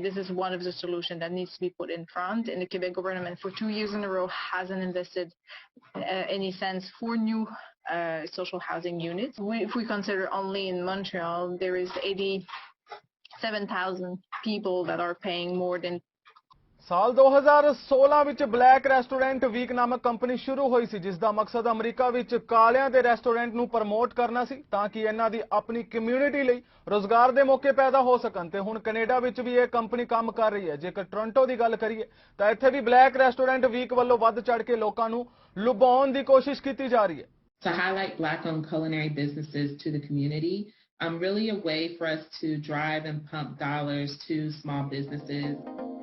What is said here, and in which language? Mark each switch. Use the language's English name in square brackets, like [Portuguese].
[English] This is one of the solutions that needs to be put in front. And the Quebec government for 2 years in a row hasn't invested any cents for new social housing units. If we consider only in Montreal, there is 87,000 people that are paying more than [Punjabi] ਸਾਲ 2016 ਵਿੱਚ black restaurant week ਨਾਮਕ company ਸ਼ੁਰੂ ਹੋਈ ਸੀ ਜਿਸ ਦਾ ਮਕਸਦ America ਵਿੱਚ ਕਾਲਿਆਂ ਦੇ restaurant ਨੂੰ ਪ੍ਰਮੋਟ ਕਰਨਾ ਸੀ ਤਾਂ ਕਿ ਇਹਨਾਂ ਦੀ ਆਪਣੀ ਕਮਿਊਨਿਟੀ ਲਈ ਰੋਜ਼ਗਾਰ ਦੇ ਮੌਕੇ ਪੈਦਾ ਹੋ ਸਕਣ ਤੇ ਹੁਣ ਕੈਨੇਡਾ ਵਿੱਚ ਵੀ ਇਹ ਕੰਪਨੀ ਕੰਮ ਕਰ ਰਹੀ ਹੈ। ਜੇਕਰ ਟੋਰਾਂਟੋ ਦੀ ਗੱਲ ਕਰੀਏ ਤਾਂ ਇੱਥੇ ਵੀ ਬਲੈਕ ਰੈਸਟੋਰੈਂਟ ਵੀਕ ਵੱਲੋਂ ਵੱਧ ਚੜ ਕੇ ਲੋਕਾਂ ਨੂੰ ਲੁਭਾਉਣ ਦੀ ਕੋਸ਼ਿਸ਼ ਕੀਤੀ ਜਾ ਰਹੀ ਹੈ। [English] To highlight Black-owned culinary businesses to the community, really a way for us to drive and pump dollars to small businesses.